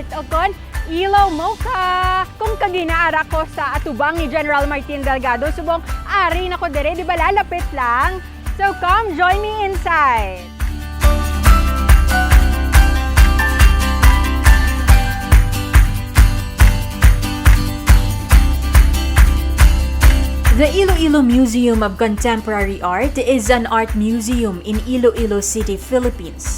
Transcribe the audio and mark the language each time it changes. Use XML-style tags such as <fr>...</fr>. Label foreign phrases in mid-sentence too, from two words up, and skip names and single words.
<hil>O kon, Ilo Mocha! Kung kaginaara ko sa atubang ni General Martin Delgado, subong ari na ko dire, di ba lalapit lang?</hil> <en>So come, join me inside! The Iloilo Museum of Contemporary Art is an art museum in Iloilo City, Philippines.</en>